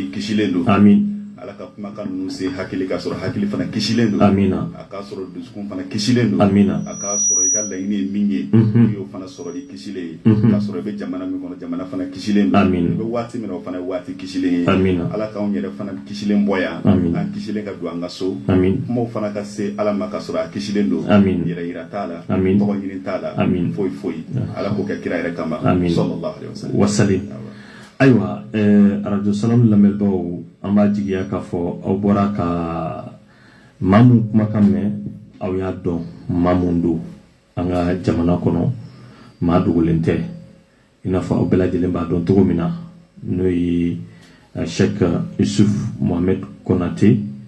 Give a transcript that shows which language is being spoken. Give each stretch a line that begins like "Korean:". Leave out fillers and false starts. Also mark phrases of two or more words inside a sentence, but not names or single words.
Bambara: i kisilen don ala ka kumakan ninnu se hakili k'a sɔrɔ hakili fana kisilen don a k'a sɔrɔ dusukun fana kisilen don a k'a sɔrɔ i ka laɲini ye min ye i y'o fana sɔrɔ i kisilen ye k'a sɔrɔ i bɛ jamana min kɔnɔ jamana fana kisilen don i bɛ waati min na o fana ye waati kisilen ye ala k'anw yɛrɛ fana kisilen bɔ yan an kisilen ka don an ka so kumaw fana ka se ala ma k'a sɔrɔ a kisilen don yɛrɛ yira t'a la tɔgɔ ɲini t'a la foyi foyi ala k'o kɛ kira yɛrɛ kama
Arabic: صلى الله عليه وسلم
Bambara: ayiwa arajo salam lamɛnbaaw an b'a jigiya k'a fɔ aw bɔra ka maa min kumakan mɛn aw y'a dɔn maa min don an ka jamana kɔnɔ maa dogolen tɛ i n'a fɔ aw bɛɛ lajɛlen b'a dɔn cogo min na n'o ye Sheikh Yusuf Mohamed Konate